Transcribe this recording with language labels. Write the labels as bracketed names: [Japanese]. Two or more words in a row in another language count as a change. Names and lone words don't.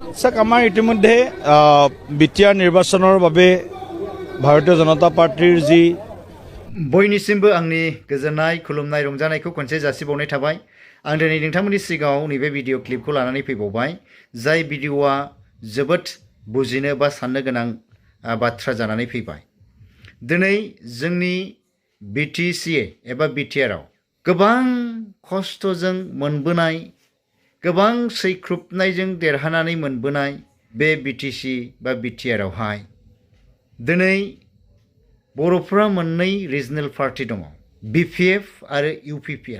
[Assamese] চাওক আমাৰ ইতিমধ্যে বিটিআৰ নিৰ্বাচনৰ বাবে ভাৰতীয় জনতা পাৰ্টিৰ যি [Bodo] बयनिसिमबो आंनि गोजोननाय खुलुमनाय रंजानायखौ खनसे जासिबावनाय थाबाय। आं दिनै नोंथांमोननि सिगाङाव नैबे भिडिअ क्लिपखौ लानानै फैबावबाय, जाय भिडिअआ जोबोद बुजिनो बा साननो गोनां बाथ्रा जानानै फैबाय। दिनै जोंनि बिटिसि एबा बिटिआरआव गोबां खस्थ'जों मोनबोनाय, गोबां सैख्रुबनायजों देरहानानै मोनबोनाय बे बिटिसि बा बिटिआरआवहाय दिनै बर'फोरा मोननै [English] regional party [Bodo] दङ, बिपिएफ आरो इउपिपिएल।